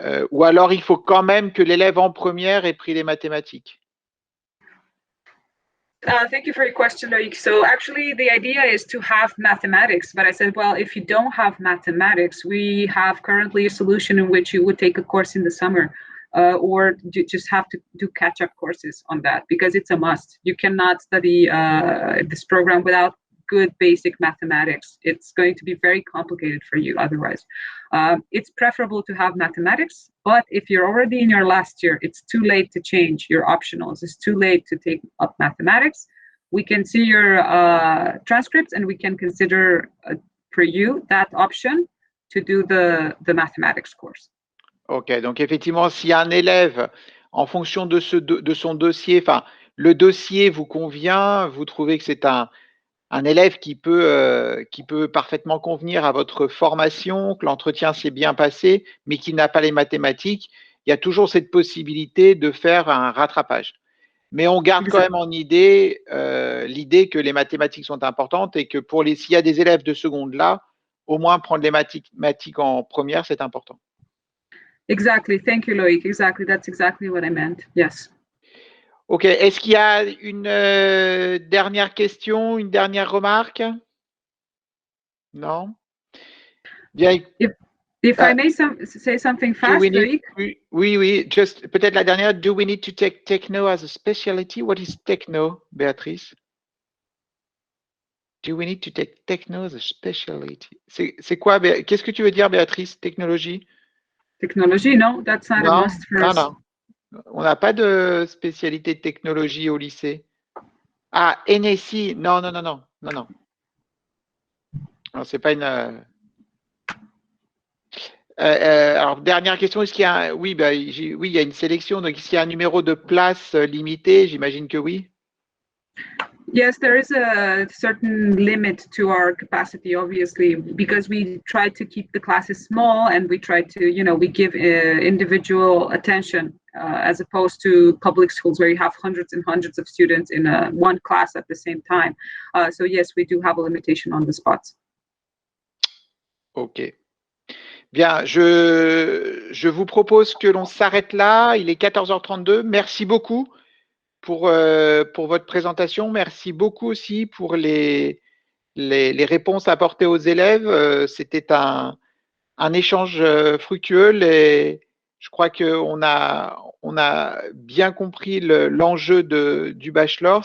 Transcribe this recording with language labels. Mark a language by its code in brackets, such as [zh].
[fr] Ou alors il faut quand même que l'élève en première ait pris les mathématiques. [en] Thank you for your question, Loïc. So actually the idea is to have mathematics, but I said, well, if you don't have mathematics, we have currently a solution in which you would take a course in the summer, or you just have to do catch-up courses on that, because it's a must. You cannot study this program without good basic mathematics. It's going to be very complicated for you otherwise. It's preferable to have mathematics, but if you're already in your last year, it's too late to change your optionals. It's too late to take up mathematics. We can see your transcripts and we can consider for you that option to do the mathematics course. [fr] Ok, donc effectivement, si un élève, en fonction de son dossier, enfin, le dossier vous convient, vous trouvez que c'est un élève qui peut parfaitement convenir à votre formation, que l'entretien s'est bien passé, mais qui n'a pas les mathématiques, il y a toujours cette possibilité de faire un rattrapage. Mais on garde quand même en idée l'idée que les mathématiques sont importantes et que s'il y a des élèves de seconde là, au moins prendre les mathématiques en première, c'est important. [en] Exactly. Thank you, Loïc. Exactly. That's exactly what I meant. Yes. [fr] Ok. Est-ce qu'il y a une dernière question, une dernière remarque? Non? Bien. [en] If I may say something fast, Loïc? [fr] Oui. Just peut-être la dernière. [en] Do we need to take techno as a specialty? What is techno, Béatrice? Do we need to take techno as a specialty? [fr] C'est quoi? Qu'est-ce que tu veux dire, Béatrice? Technologie? [en] Technologie, no, that's not a must for us. [fr] Non. On n'a pas de spécialité de technologie au lycée. Ah, NSI. Non. Non, c'est pas une. Alors, dernière question, est-ce qu'il y a oui, il y a une sélection, donc est-ce qu'il y a un numéro de place limité? J'imagine que oui. [en] Yes, there is a certain limit to our capacity, obviously, because we try to keep the classes small and we try to, we give individual attention as opposed to public schools where you have hundreds and hundreds of students in one class at the same time. So yes, we do have a limitation on the spots. [fr] Ok. Bien, je vous propose que l'on s'arrête là. Il est 14h32. Merci beaucoup pour votre présentation. Merci beaucoup aussi pour les réponses apportées aux élèves. C'était un échange fructueux et je crois qu'on a bien compris l'enjeu du bachelor.